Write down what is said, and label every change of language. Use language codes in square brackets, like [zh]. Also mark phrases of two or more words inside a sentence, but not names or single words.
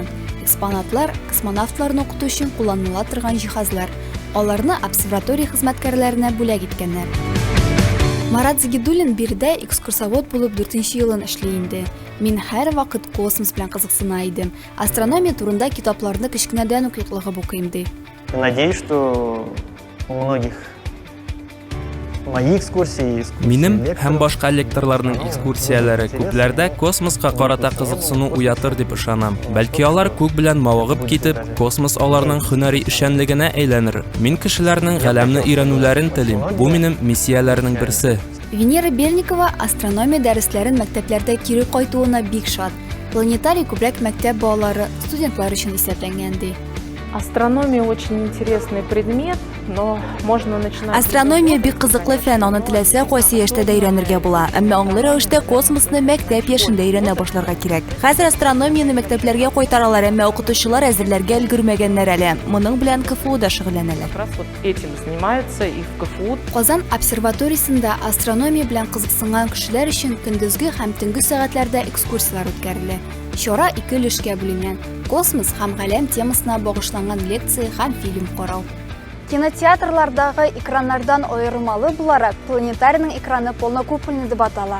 [tt] Экспонатлар космонавтларны укыту өчен кулланыла торган җиһазлар. Аларны обсерватория хезмәткәрләренә бүләк иткәннәр. Марат Зигидуллин биредә экскурсовод булып 4нче елын эшли инде. Мин һәр вакыт космос белән кызыксына идем. Астрономия турында китапларны кичкенәдән үк йоклыгып укыйм ди. [ru] Надеюсь, что у многих мои экскурсии [tt] Минем һәм башка лекторларның экскурсияләре күпләрдә космоска карата кызыксыну уятыр дип ышанам. Бәлки алар күк белән мавыгып китеп, космос аларның һөнәри эшчәнлегенә әйләнер. Мин кешеләрнең галәмне өйрәнүләрен телим. Бу минем миссияләрнең берсе. Венера Бельникова астрономия дәресләрен мәктәпләрдә кире кайтуына бик шат. Планетарий күбрәк мәктәп балалары, студентлар өчен исәпләнгән ди. [ru] Астрономия очень интересный предмет, но можно начинать... [tt] Астрономия бик кызыклы фән, аны теләсә кайсы яшьтә дә өйрәнергә була. Әмма аңлы рәвештә космосны мәктәп яшендә өйрәнә башларга кирәк. Хәзер астрономияны мәктәпләргә кайтаралар, әмма укытучылар әзерләргә өлгермәгәннәр әле. Моның белән КФУ да шөгыльләнәләр. [ru] Как раз вот этим занимаются и в КФУ. [tt] Казан обсерваториясында астрономия белән кызыксынган кешеләр өчен көндезге һәм төнге сәгатьләрдә экскурсиялар үткәрелә. Чара 2 өлешкә бүленгән. Космос һәм галәм темасына багышланган лекция һәм фильм карау. Кинотеатрлардагы экраннардан аермалы буларак планетарийның экраны полнокупольный дип атала.